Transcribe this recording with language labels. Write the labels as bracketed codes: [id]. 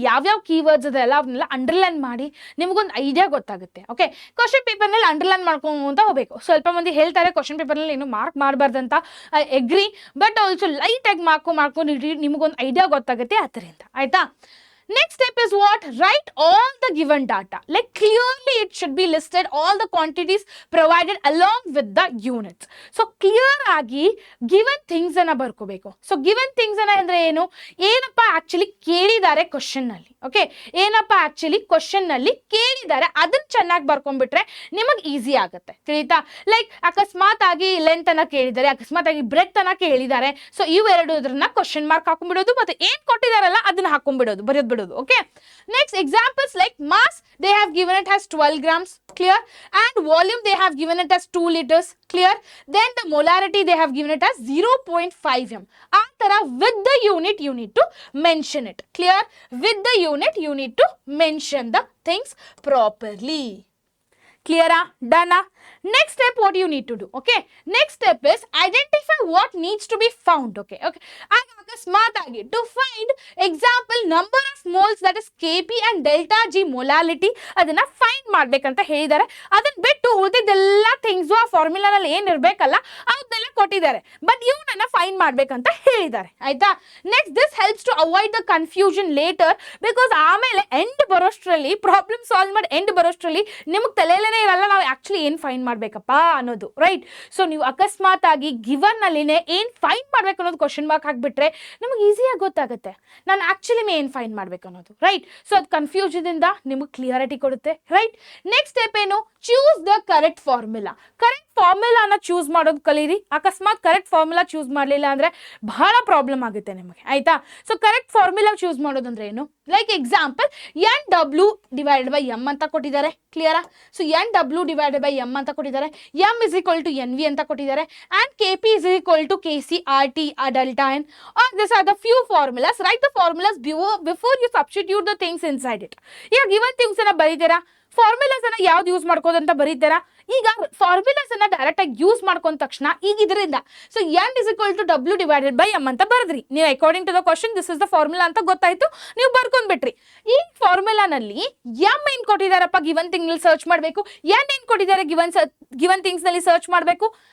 [kn] ಯಾವ್ಯಾವ ಕೀವರ್ಡ್ಸ್ ಇದೆ ಅವನ್ನೆಲ್ಲ ಅಂಡರ್ಲೈನ್ ಮಾಡಿ ನಿಮಗೊಂದು ಐಡಿಯಾ ಗೊತ್ತಾಗುತ್ತೆ. ಓಕೆ, ಕ್ವಶನ್ ಪೇಪರ್ ನಲ್ಲಿ ಅಂಡರ್ಲೈನ್ ಮಾಡ್ಕೊಂತ ಹೋಗ್ಬೇಕು. ಸ್ವಲ್ಪ ಮಂದಿ ಹೇಳ್ತಾರೆ ಕ್ವಶನ್ ಪೇಪರ್ ನಲ್ಲಿ ಏನು mark ಮಾಡಬಾರ್ದಂತ. [en] I agree, but also [kn] light ಆಗಿ ಮಾಡ್ಕೊಂಡು ನಿಮಗೊಂದು ಐಡಿಯಾ ಗೊತ್ತಾಗುತ್ತೆ ಅದರಿಂದ, ಆಯ್ತಾ? [en] Next step is what? Write all the given data. Clearly it should be listed all the quantities provided along with the units. [kn] So clear ಆಗಿ given things ಅನ್ನ ಬರ್ಕೋಬೇಕು. So given things ಅನ್ನ ಅಂದ್ರೆ ಏನಪ್ಪ ಆಕ್ಚುಲಿ ಕೇಳಿದ್ದಾರೆ question ನಲ್ಲಿ. Okay, ಏನಪ್ಪ actually question ನಲ್ಲಿ ಕೇಳಿದ್ದಾರೆ ಅದನ್ನ ಚೆನ್ನಾಗಿ ಬರ್ಕೊಂಡ್ಬಿಟ್ರೆ ನಿಮಗೆ ಈಸಿ ಆಗುತ್ತೆ. ತಿಳಿತಾ? ಅಕಸ್ಮಾತ್ ಆಗಿ ಲೆಂತ್ ಅನ್ನ ಕೇಳಿದ್ದಾರೆ, ಅಕಸ್ಮಾತ್ ಆಗಿ ಬ್ರೆತ್ ಅನ್ನ ಕೇಳಿದ್ದಾರೆ. ಸೊ ಇವೆರಡು ಇದ್ರನ್ನ ಕ್ವಶನ್ ಮಾರ್ಕ್ ಹಾಕೊಂಡ್ಬಿಡೋದು, ಮತ್ತೆ ಏನ್ ಕೊಟ್ಟಿದಾರಲ್ಲ ಅದನ್ನ ಹಾಕೊಂಡ್ಬಿಡೋದು, ಬರೆಯೋದು. [en] Okay, next examples like mass they have given it as 12 grams, clear, and volume they have given it as 2 liters, clear. Then the molarity they have given it as 0.5 m. Antara with the unit you need to mention it, clear. With the unit you need to mention the things properly. Clear? Done? Next step what you need to do. Okay, next step is identify what needs to be found. Okay, [kn] ಅಕಸ್ಮಾತ್ ಆಗಿ [en] to find example number of moles, that is Kp and delta G molality, [kn] ಅದನ್ನ find ಮಾಡ್ಬೇಕಂತ ಹೇಳಿದ್ದಾರೆ. ಅದನ್ನ ಬಿಟ್ಟು ಉಳಿದಿದ್ದೆಲ್ಲ things ಆ formula ನಲ್ಲಿ ಏನ್ ಇರ್ಬೇಕಲ್ಲ ಅದನ್ನೆಲ್ಲ ಕೊಟ್ಟಿದ್ದಾರೆ, ಬಟ್ ಇವನ್ನ ಫೈಂಡ್ ಮಾಡ್ಬೇಕಂತ ಹೇಳಿದ್ದಾರೆ, ಆಯ್ತಾ? [en] next this helps to avoid the confusion later, [kn] because ಆಮೇಲೆ ಎಂಡ್ ಬರೋಷ್ಟ್ರಲ್ಲಿ ಪ್ರಾಬ್ಲಮ್ ಸಾಲ್ವ್ ಮಾಡಿ ಎಂಡ್ ಬರೋಷ್ಟ್ರಲ್ಲಿ ನಿಮಗೆ ತಲೆಯಲ್ಲೇ ಐಡಿಯಾನೇ ಇರಲ್ಲ ನಾವು ಆಕ್ಚುಲಿ ಏನ್ ಫೈಂಡ್ ಮಾಡ್ಬೇಕಪ್ಪ ಅನ್ನೋದು, ರೈಟ್? ಸೊ ನೀವು ಅಕಸ್ಮಾತ್ ಆಗಿ ಗಿವನ್ ಅಲ್ಲಿನೇ ಏನ್ ಫೈಂಡ್ ಮಾಡ್ಬೇಕು ಅನ್ನೋದು ಕ್ವಶನ್ ಮಾರ್ಕ್ ಹಾಕ್ಬಿಟ್ರೆ ನಮಗೆ ಈಸಿಯಾಗಿ ಗೊತ್ತಾಗುತ್ತೆ ನಾನು ಆಕ್ಚುಲಿ ಏನ್ ಫೈಂಡ್ ಮಾಡ್ಬೇಕು ಅನ್ನೋದು, ರೈಟ್? ಸೊ ಅದು ಕನ್ಫ್ಯೂಷನ್ ಇಂದ ನಿಮಗೆ ಕ್ಲಿಯರಿಟಿ ಕೊಡುತ್ತೆ, ರೈಟ್? ನೆಕ್ಸ್ಟ್ ಸ್ಟೆಪ್ ಏನು? [en] Choose the correct formula. [kn] Correct ಫಾರ್ಮುಲಾನ choose ಮಾಡೋದು ಕಲೀರಿ. ಅಕಸ್ಮಾತ್ ಕರೆಕ್ಟ್ ಫಾರ್ಮುಲಾ ಚೂಸ್ ಮಾಡಲಿಲ್ಲ ಅಂದ್ರೆ ಬಹಳ ಪ್ರಾಬ್ಲಮ್ ಆಗುತ್ತೆ ನಿಮಗೆ, ಆಯ್ತಾ? ಸೊ ಕರೆಕ್ಟ್ ಫಾರ್ಮುಲಾ ಚೂಸ್ ಮಾಡೋದಂದ್ರೆ ಏನು? ಲೈಕ್ ಎಕ್ಸಾಂಪಲ್ N/W/M ಅಂತ ಕೊಟ್ಟಿದ್ದಾರೆ, ಕ್ಲಿಯರಾ? ಸೊ N/W/M ಅಂತ ಕೊಟ್ಟಿದ್ದಾರೆ, M = NV ಅಂತ ಕೊಟ್ಟಿದ್ದಾರೆ, [en] and KP = KC/RT delta N. Or these are the few formulas. Write the formulas before you substitute the things inside it. [kn] ಈಗ given things ಅನ್ನ ಬರೀತೀರಾ, ಫಾರ್ಮುಲಾಸ್ ಅನ್ನ ಯಾವ್ದು ಯೂಸ್ ಮಾಡ್ಕೋದಂತ ಬರೀತೀರಾ. ಈಗ ಫಾರ್ಮುಲಾಸ್ ಅನ್ನ ಡೈರೆಕ್ಟ್ ಆಗಿ ಯೂಸ್ ಮಾಡ್ಕೊಂಡ ತಕ್ಷಣ ಈಗ ಇದರಿಂದ ಸೊ N = W/M ಅಂತ ಬರೆದ್ರಿ ನೀವು. [en] according to the question this is the formula [kn] ಅಂತ ಗೊತ್ತಾಯ್ತು, ನೀವು ಬರ್ಕೊಂಡ್ಬಿಟ್ರಿ. ಈ ಫಾರ್ಮುಲಾನಲ್ಲಿ M ಏನ್ ಕೊಟ್ಟಿದಾರಪ್ಪ ಗಿವನ್ ಥಿಂಗ್ ನಲ್ಲಿ ಸರ್ಚ್ ಮಾಡಬೇಕು, N ಏನ್ ಕೊಟ್ಟಿದ್ದಾರೆ ಗಿವನ್ ಥಿಂಗ್ಸ್ ನಲ್ಲಿ ಸರ್ಚ್ ಮಾಡಬೇಕು.